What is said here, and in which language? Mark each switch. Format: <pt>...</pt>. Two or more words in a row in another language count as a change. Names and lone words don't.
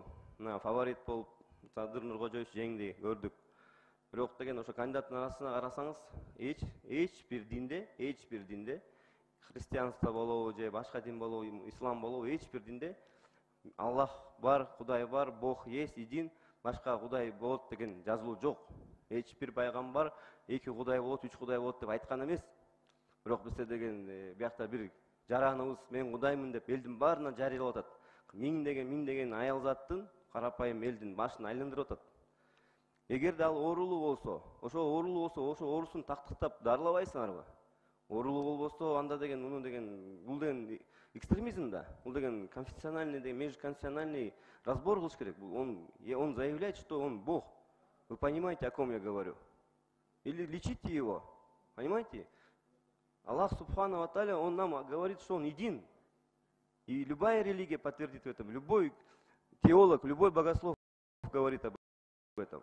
<ky>Мына фаворит болуп Садыр Нуркожоевич жеңди, көрдүк. Бирок деген ошо кандидаттын арасына карасаңыз, эч бир динде христианство болобу же башка дин болобу, ислам болобу, эч бир динде Аллах бар, Кудай бар,</ky> <ru>Бог есть, един,</ru> <ky>башка Кудай болот деген жазылуу жок. Эч бир пайгамбар 2 Кудай болот, 3 Кудай болот деп айткан эмес. Бирок бизде деген биякта бир жараныбыз мен Кудаймын деп элдин баарына жарыялап атат. Миңдеген аял заттын карапайым элдин башын айландырып атат. Эгерде ал оорулуу болсо, ошо оорусун тактыктап дарылабайсыңарбы? Оорулуу болбосо анда деген бул деген экстремизм да. Бул деген конфессиональный деген</ky> <ru>межконфессиональный разбор</ru> <ky>кылыш керек.</ky> <ru>Он заявляет, что он Бог. Вы понимаете, о ком я говорю? Или лечите его. Понимаете?</ru> <ar>الله سبحانه وتعالى,</ar> <ru>он нам говорит, что он един. И любая религия подтвердит в этом. Любой теолог, любой богослов говорит об этом.</ru>